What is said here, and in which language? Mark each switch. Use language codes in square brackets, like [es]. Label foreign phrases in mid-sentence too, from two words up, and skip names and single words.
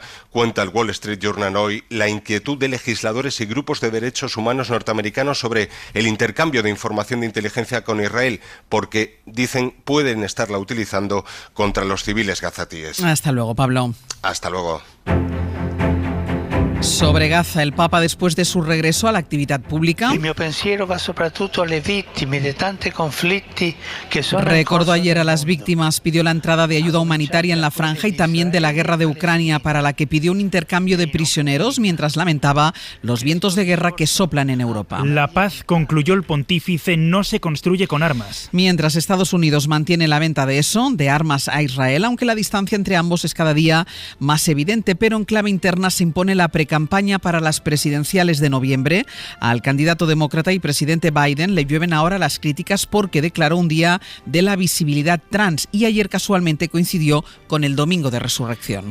[es] Cuenta el Wall Street Journal hoy la inquietud de legisladores y grupos de derechos humanos norteamericanos sobre el intercambio de información de inteligencia con Israel, porque, dicen, pueden estarla utilizando contra los civiles gazatíes. Hasta luego, Pablo. Hasta luego. Sobre Gaza, el Papa, después de su regreso a la actividad pública, [it] Il mio pensiero va soprattutto alle vittime di tanti conflitti che sono [es] recordó ayer a las víctimas, pidió la entrada de ayuda humanitaria en la franja y también de la guerra de Ucrania, para la que pidió un intercambio de prisioneros, mientras lamentaba los vientos de guerra que soplan en Europa. La paz, concluyó el pontífice, no se construye con armas. Mientras Estados Unidos mantiene la venta de armas a Israel, aunque la distancia entre ambos es cada día más evidente, pero en clave interna se impone la precariedad campaña para las presidenciales de noviembre, al candidato demócrata y presidente Biden le llueven ahora las críticas porque declaró un día de la visibilidad trans y ayer casualmente coincidió con el Domingo de Resurrección.